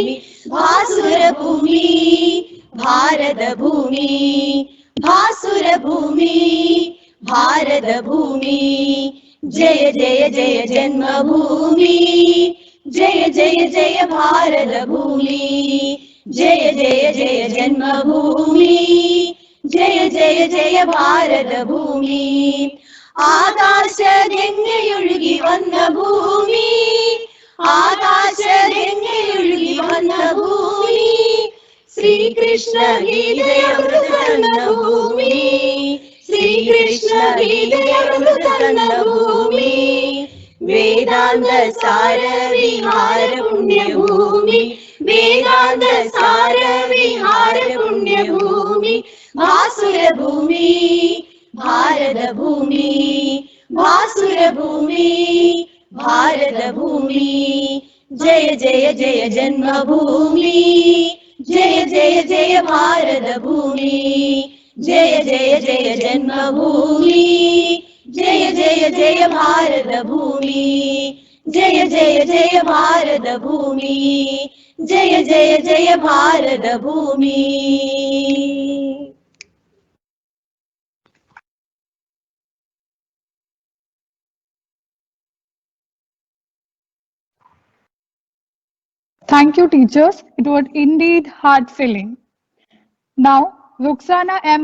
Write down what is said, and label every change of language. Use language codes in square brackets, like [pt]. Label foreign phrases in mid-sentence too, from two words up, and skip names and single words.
[hi] भासुर भूमि भारत भूमि, भासुर भूमि भारत भूमि। जय जय जय जन्मभूमि, जय जय जय भारत भूमि, जय जय जय जन्मभूमि, जय जय जय भारत भूमि। [ml] ആകാശഗംഗയൊഴുകി വന്ന ഭൂമി, ആകാശഗംഗയൊഴുകി വന്ന ഭൂമി, ശ്രീകൃഷ്ണ ഗീതയമൃത തന്ന ഭൂമി, ശ്രീകൃഷ്ണ ഗീതയമൃത തന്ന ഭൂമി। വേദാന്ത സാര വിഹാര പുണ്യഭൂമി, വേദാന്ത സാര വിഹാര പുണ്യഭൂമി। [hi] ഭാസുര ഭൂമി भारत भूमि, भासुर भूमि भारत भूमि। जय जय जय जन्मभूमि, जय जय जय भारत भूमि, जय जय जय जन्मभूमि, जय जय जय भारत भूमि, जय जय जय भारत भूमि, जय जय जय भारत भूमि। [en] Thank you, teachers. It was indeed heart-filling. Now, Ruxana M.